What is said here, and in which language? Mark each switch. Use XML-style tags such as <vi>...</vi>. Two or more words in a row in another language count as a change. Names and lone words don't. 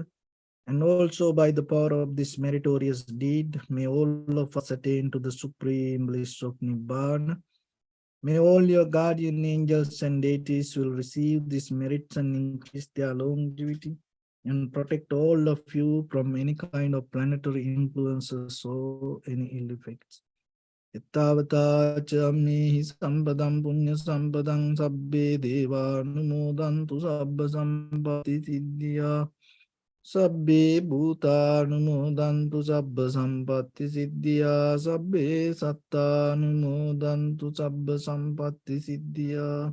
<en>And also by the power of this meritorious deed, may all of us attain to the supreme bliss of Nibbana. May all your guardian angels and deities will receive these merits and increase their longevity and protect all of you from any kind of planetary influences or any ill effects.</en> <pi>Ittavata chamnehi sampadam punya sampadam sabbe deva numodantu sabba sampati siddhya. Sabbe bhuta numodantu sabba sampatti siddhya. Sabbe satta numodantu sabba sampatti siddhya.</pi>